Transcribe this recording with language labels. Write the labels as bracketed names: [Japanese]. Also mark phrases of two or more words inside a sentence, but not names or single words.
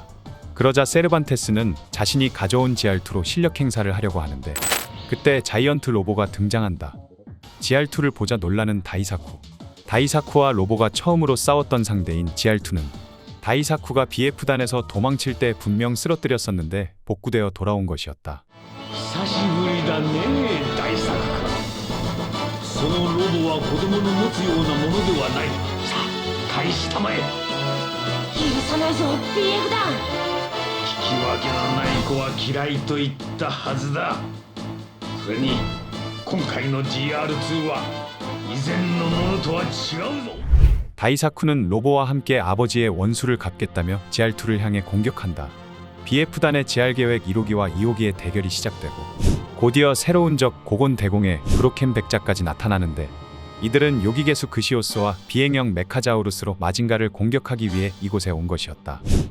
[Korean] 그러자 세르반테스는 자신이 가져온 GR2로 실력 행사를 하려고 하는데 그때 자이언트 로보가 등장한다. GR2를 보자 놀라는 다이사쿠. 다이사쿠와 로보가 처음으로 싸웠던 상대인 GR2는 다이사쿠가 BF단에서 도망칠 때 분명 쓰러뜨렸었는데 복구되어 돌아온 것이었다. [Japanese] 久しぶりだね大作君そのロボは子供の持つようなものではないさあ開始たまえ許さないぞ BF 団聞き分けのない子は嫌いと言ったはずだそれに今回の GR2 は以前のものとは違うぞ [Korean] 다이사쿠는 로보와 함께 아버지의 원수를 갚겠다며 GR2를 향해 공격한다. BF단의 GR 계획 1호기와 2호기의 대결이 시작되고 곧이어 새로운 적 고곤 대공의 브로켄 백자까지 나타나는데 이들은 요기개수 그시오스와 비행형 메카자우루스로 마징가를 공격하기 위해 이곳에 온 것이었다.